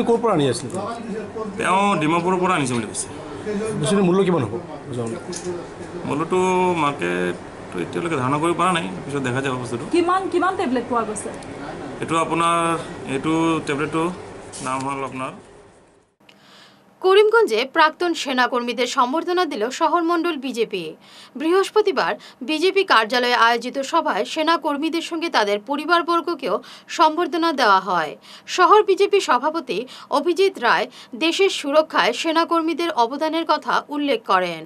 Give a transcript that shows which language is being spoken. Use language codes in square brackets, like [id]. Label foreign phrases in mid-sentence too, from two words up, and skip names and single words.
[as] বস্তুখিনি ক'ৰ পৰা আনি আছিলে? তেওঁ ডিমাপুৰৰ পৰা আনিছে বুলি কৈছে। বস্তুটোৰ মূল্য কিমান হ'ব? মূল্যটো মাৰ্কেট এতিয়ালৈকে ধাৰণা কৰিব পৰা নাই, পিছত দেখা যাব বস্তুটো। কিমান টেবলেট পোৱা গৈছে? এইটো আপোনাৰ এইটো টেবলেটটো নাম হ'ল আপোনাৰ [bn] করিমগঞ্জে প্রাক্তন সেনাকর্মীদের সম্বর্ধনা দিল শহরমণ্ডল বিজেপি। বৃহস্পতিবার বিজেপি কার্যালয়ে আয়োজিত সভায় সেনাকর্মীদের সঙ্গে তাদের পরিবারবর্গকেও সম্বর্ধনা দেওয়া হয়। শহর বিজেপি সভাপতি অভিজিৎ রায় দেশের সুরক্ষায় সেনাকর্মীদের অবদানের কথা উল্লেখ করেন।